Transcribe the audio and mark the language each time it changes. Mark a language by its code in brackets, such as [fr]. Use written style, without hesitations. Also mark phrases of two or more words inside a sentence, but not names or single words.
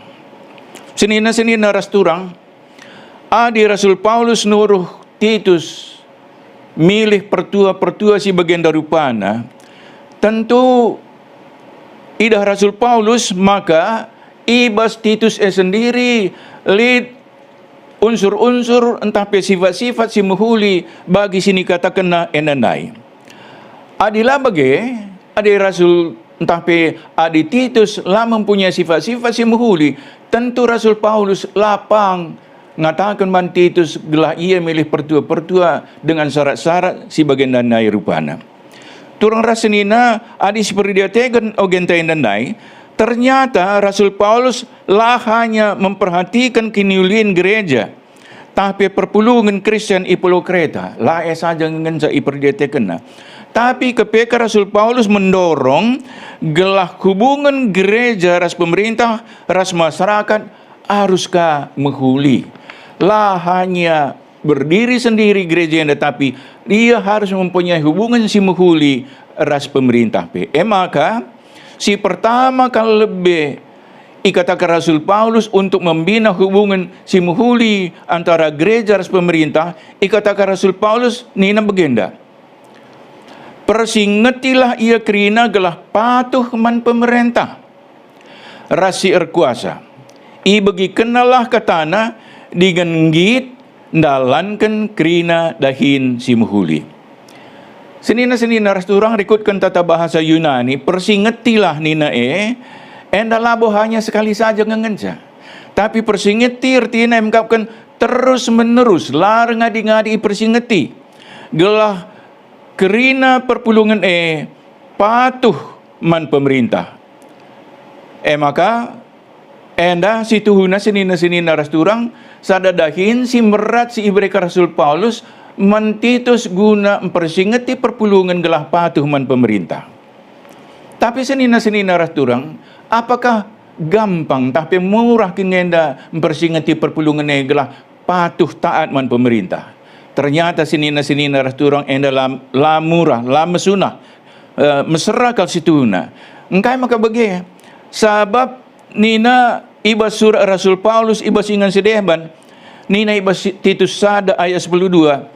[btx] Senina-senina rasturang, adi Rasul Paulus nuruh Titus, milih pertua-pertua si bagian darupana, tentu idah Rasul Paulus maka ibas Titus sendiri lid unsur-unsur entah pe sifat-sifat si muhuli bagi sini katakan na enanai. Adilah bagi adi Rasul entah pe adi Titus lah [id] mempunyai sifat-sifat [btx] si muhuli, tentu Rasul Paulus lapang ngatakan man Titus gelah ia milih pertua-pertua [id] dengan syarat-syarat [btx] si bagian danai rupana. Turang rasenina adi seperti dia tegan ogentain dandai, ternyata Rasul Paulus lah [id] hanya memperhatikan [btx] kiniulin gereja, tapi perpulungan Kristen i Pulau Kreta lah saja ngenca i perdiatekena. [id] Tapi ketika Rasul Paulus mendorong gelah hubungan gereja ras pemerintah ras masyarakat haruskah menghuli, lah hanya berdiri sendiri gereja yang tetapi dia harus mempunyai hubungan si menghuli ras pemerintah pe. [btx] Maka si pertama kali lebih ikatakan Rasul Paulus [id] untuk membina hubungan [btx] si menghuli antara gereja ras pemerintah, ikatakan Rasul Paulus nina begenda. Persingetilah ia kerina gelah patuh man pemerintah rasi erkuasa. I bagi kenalah katana digenggit ndalankan kerina dahin si muhuli. Senina-senina rasturang rikutkan tata bahasa Yunani, persingetilah nina enda labo [id] hanya sekali saja [btx] ngengenca. Tapi persingeti artinya mengkapkan [id] terus menerus, [btx] lar ngadi-ngadi persingeti. Gelah kerina perpulungan patuh man pemerintah. Maka enda si tuhuna senina-senina rasturang sadadahin si merat si ibreka Rasul Paulus man Titus guna mempersingeti perpulungan gelah patuh man pemerintah. Tapi senina-senina rasturang, [id] apakah gampang [btx] tapi murah kengenda mempersingeti perpulungan gelah patuh taat man pemerintah? Ternyata senina-senina rasturang enda la murah, la mesunah, mesra kal situna. Engkai maka bagi sebab nina ibas surah Rasul Paulus ibas ingan sedehban Nina ibas Titus sada ayat 12.